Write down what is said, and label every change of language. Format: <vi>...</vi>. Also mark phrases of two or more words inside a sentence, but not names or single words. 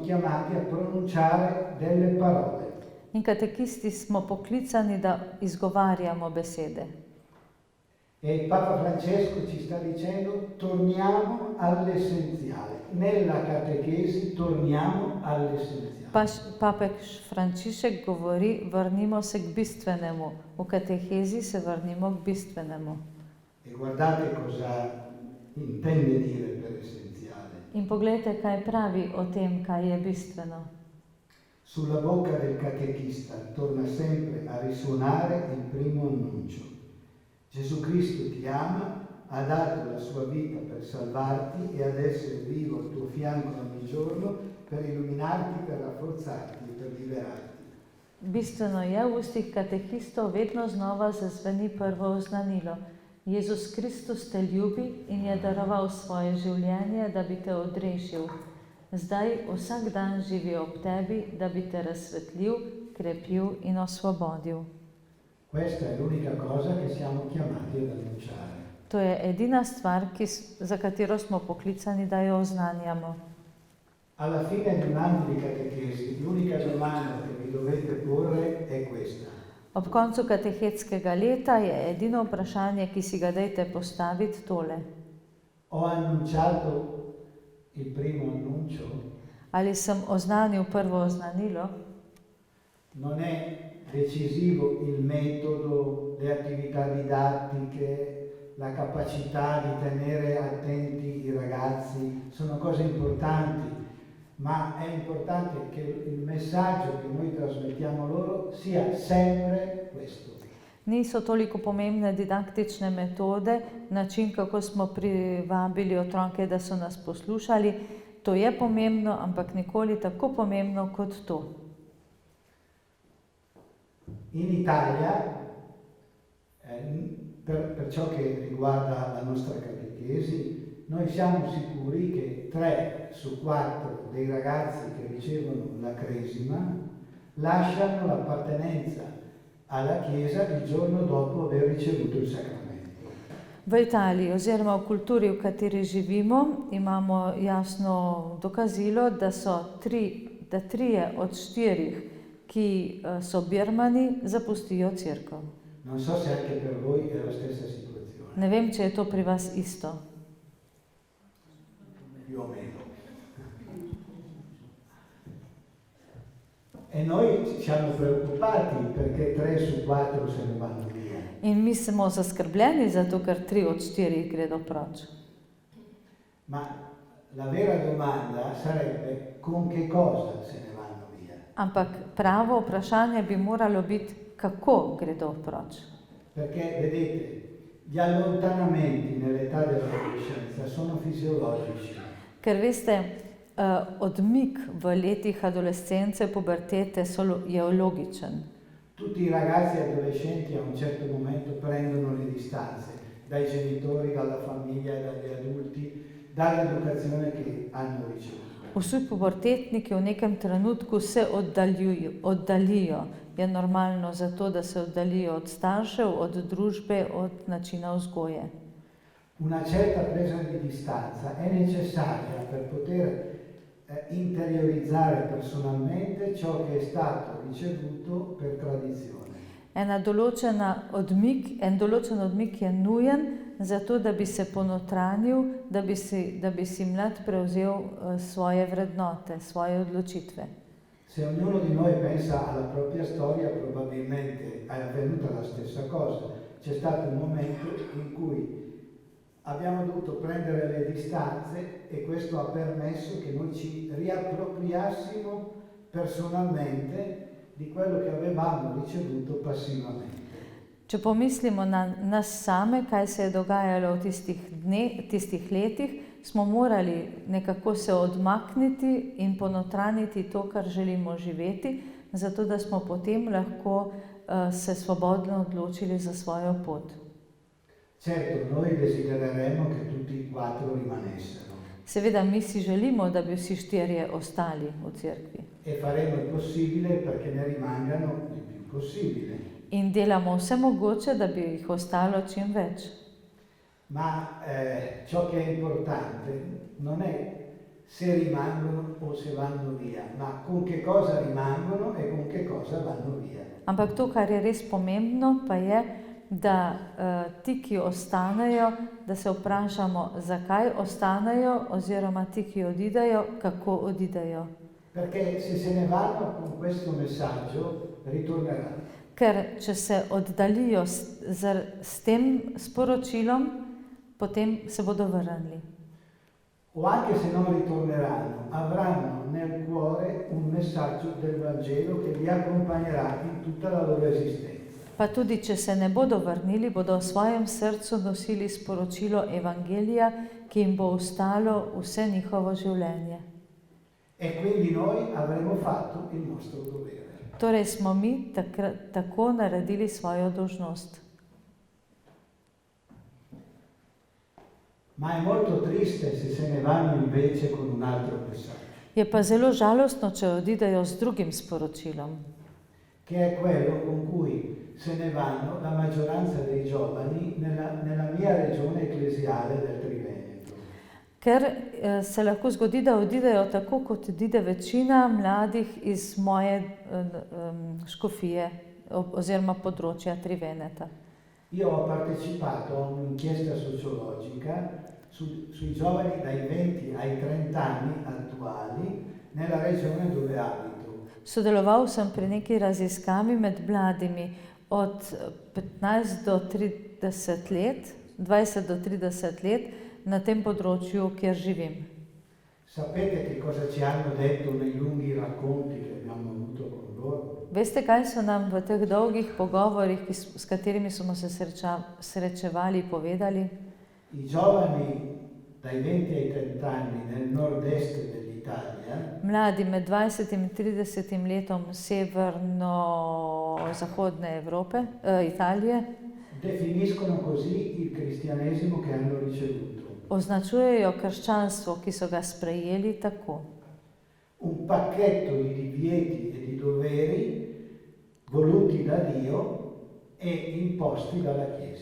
<it>chiamati a pronunciare delle parole.</it> <sl>In katekisti smo poklicani, da izgovarjamo besede.</sl> <it>E Papa Francesco ci sta dicendo torniamo all'essenziale. Nella catechesi torniamo all'essenziale.</it> <sl>Papež Frančišek govori, vrnimo se k bistvenemu. V katehezi se vrnimo k bistvenemu.</sl> <it>E guardate cosa intende dire per essenziale.</it> <sl>In poglejte, kaj pravi o tem, kaj je bistveno.</sl> <it>Sulla bocca del catechista torna sempre a risuonare il primo annuncio. Gesù Cristo ti ama, ha dato la sua vita per salvarti e ad essere vivo al tuo fianco ogni giorno per illuminarti, per rafforzarti e per liberarti.</it> <sl>Bistveno je, v ustih katehistov vedno znova zazveni prvo oznanilo. Jezus Kristus te ljubi in je daroval svoje življenje, da bi te odrešil. Zdaj vsak dan živi ob tebi, da bi te razsvetlil, krepil in osvobodil.</sl> <it>Questa è l'unica cosa che siamo chiamati ad annunciare.</it> <sl>To je edina stvar, za katero smo poklicani, da jo oznanjamo.</sl> <it>Alla fine di un anno di catechesi, l'unica domanda che vi dovete porre è questa.</it> <sl>Ob koncu katehetskega leta je edino vprašanje, ki si ga dajte postaviti, tole.</sl> <it>Ho annunciato il primo annuncio?</it> <sl>Ali sem oznanil prvo oznanilo?</sl> <it>Non è decisivo il metodo, le attività didattiche, la capacità di tenere attenti i ragazzi, sono cose importanti, ma è importante che il messaggio che noi trasmettiamo loro sia sempre questo.</it> <sl>Niso toliko pomembne didaktične metode, način, kako smo privabili otroke, da so nas poslušali. To je pomembno, ampak nikoli tako pomembno kot to.</sl> <it>In Italia, per ciò che riguarda la nostra catechesi, noi siamo sicuri che 3 su 4 dei ragazzi che ricevono la cresima lasciano l'appartenenza alla Chiesa il giorno dopo aver ricevuto il sacramento.</it> <sl>V Italiji oziroma v kulturi, v kateri živimo, imamo jasno dokazilo, da 3 od 4, ki so birmani, zapustijo cerkev.</sl> <it>Non so se anche per voi è la stessa situazione.</it> <sl>Ne vem, če je to pri vas isto.</sl> <it>Più o meno. E noi siamo preoccupati perché 3 su 4 se ne vanno via.</it> <sl>In mi smo zaskrbljeni, zato ker 3 od 4 gredo proč.</sl> <it>Ma la vera domanda sarebbe con che cosa se ne vanno via?</it> <sl>Ampak pravo vprašanje bi moralo biti, kako gredo proč.</sl> <it>Perché vedete, gli allontanamenti nell'età dell'adolescenza sono fisiologici.</it> <sl>Ker veste, odmik v letih adolescence, pubertete je logičen.</sl> <it>Tutti i ragazzi e adolescenti a un certo momento prendono le distanze dai genitori, dalla famiglia, dagli adulti, dall'educazione che hanno ricevuto.</it> <sl>Vsi pubertetniki v nekem trenutku se oddalijo. Je normalno zato, da se oddalijo od staršev, od družbe, od načina vzgoje.</sl> <it>Una certa presa di distanza è necessaria per poter interiorizzare personalmente ciò che è stato ricevuto per tradizione.</it> <sl>En določen odmik je nujen, zato da bi se ponotranil, da bi si mlad prevzel svoje vrednote, svoje odločitve.</sl> <it>Se ognuno di noi pensa alla propria storia, probabilmente è avvenuta la stessa cosa. C'è stato un momento in cui abbiamo dovuto prendere le distanze e questo ha permesso che noi ci riappropriassimo personalmente di quello che avevamo ricevuto passivamente.</it> <sl>Če pomislimo na nas same, kaj se je dogajalo v tistih letih, smo morali nekako se odmakniti in ponotraniti to, kar želimo živeti, zato da smo potem lahko se svobodno odločili za svojo pot.</sl> <it>Certo, noi desidereremo che tutti e 4 rimanessero.</it> <sl>Seveda, mi si želimo, da bi vsi 4 ostali v cerkvi.</sl> <it>E faremo il possibile perché ne rimangano il più possibile.</it> <sl>In delamo vse mogoče, da bi jih ostalo čim več.</sl> <it>Ma ciò che è importante non è se rimangono o se vanno via, ma con che cosa rimangono e con che cosa vanno via.</it> <sl>Ampak to, kar je res pomembno, pa je, da ti, ki ostanejo, da se vprašamo, zakaj ostanejo, oziroma ti, ki odidejo, kako odidejo.</sl> <it>Perché se ne vanno con questo messaggio, ritorneranno.</it> <sl>Ker če se oddaljijo s tem sporočilom, potem se bodo vrnili.</sl> <it>O anche se non ritorneranno, avranno nel cuore un messaggio del Vangelo che li accompagnerà in tutta la loro esistenza.</it> <sl>Pa tudi, če se ne bodo vrnili, bodo v svojem srcu nosili sporočilo Evangelija, ki jim bo ostalo vse njihovo življenje.</sl> <it>E quindi noi avremo fatto il nostro dovere.</it> <sl>Torej smo mi tako naredili svojo dolžnost.</sl> <it>Ma è molto triste se ne vanno invece con un altro messaggio.</it> <sl>Je pa zelo žalostno, če odidejo z drugim sporočilom,</sl> <it>che è quello con cui se ne vanno la maggioranza dei giovani nella mia regione ecclesiale del Triveneto.</it> <sl>ker se lahko zgodi, da odidejo tako, kot odide večina mladih iz moje škofije oziroma področja Triveneta.</sl> <it>Io ho partecipato a un'inchiesta sociologica sui giovani dai 20 ai 30 anni attuali nella regione dove abito.</it> <sl>Sodeloval sem pri neki raziskavi med mladimi od 15 do 30 let, 20 do 30 let na tem področju, kjer živim.</sl> <it>Sapete che cosa ci hanno detto nei lunghi racconti che abbiamo avuto con loro?</it> <sl>Veste, kaj so nam v teh dolgih pogovorih, s katerimi smo se srečevali, povedali?</sl> <it>I giovani dai 20 ai 30 anni nel nord-est dell'Italia</it> <sl>Mladi med 20 in 30 letom severno-zahodne Evrope, Italije,</sl> <it>definiscono così il cristianesimo che hanno ricevuto.</it> <sl>označujejo krščanstvo, ki so ga sprejeli tako.</sl> <it>Un pacchetto di divieti e di doveri voluti da Dio e imposti dalla Chiesa.</it>